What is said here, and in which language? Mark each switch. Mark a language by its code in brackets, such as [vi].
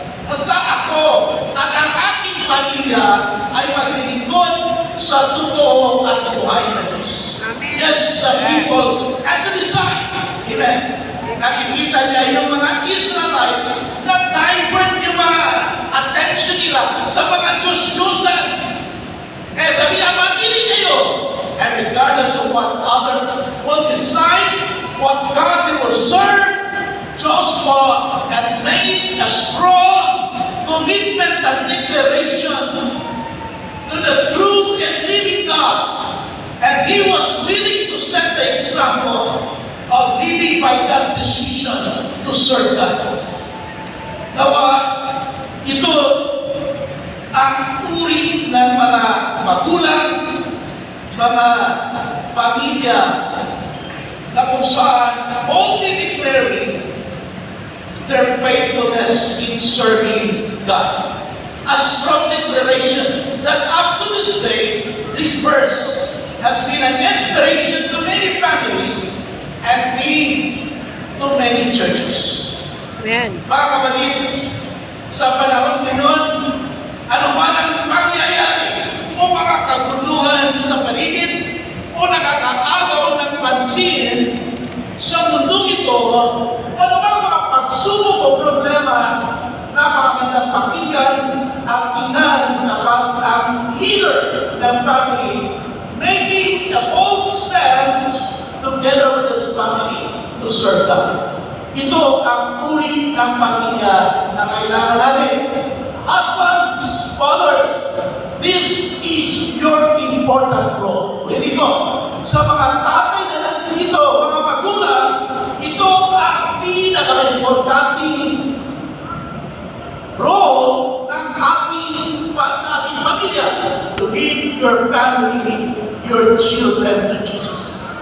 [tl] Basta ako at ang aking pamilya ay maglilingkod sa totoo at buhay na Diyos. [en] Yes, the people had to decide. Amen. [tl] Nakikita niya yung mga Israelite na divert yung mga attention nila sa mga Diyos-Diyosan. Kaya sabi niya, mamili kayo. [en] And regardless of what others will decide, what God they will serve, Joshua had made a strong commitment and declaration to the true and living God. And he was willing to set the example of living by that decision to serve God. [tl] Nawa, ito ang uri ng mga magulang, mga pamilya na kung saan [en] boldly declaring their faithfulness in serving God. A strong declaration that up to this day, this verse has been an inspiration to many families and theme to many churches. Amen. [tl] Mga kapatid, sa panahon ngayon, ano man ang pangyayari o mga kaguluhan sa paligid o nakakagaw ng pansin sa mundong ito, ano ba mga pagsubok o problema, napakagandang pakinggan ang inan kapag ang leader ng family [en] making a bold stand together with his family to serve God. [tl] Ito ang uri ng pamilya na kailangan natin. [en] Husbands, fathers, this is your important role. [tl] Hindi ko, sa mga tatay na nandito, mga magulang, ito ang pinaka-importanting role ng sa ating pamilya [en] to lead your family, your children to Jesus.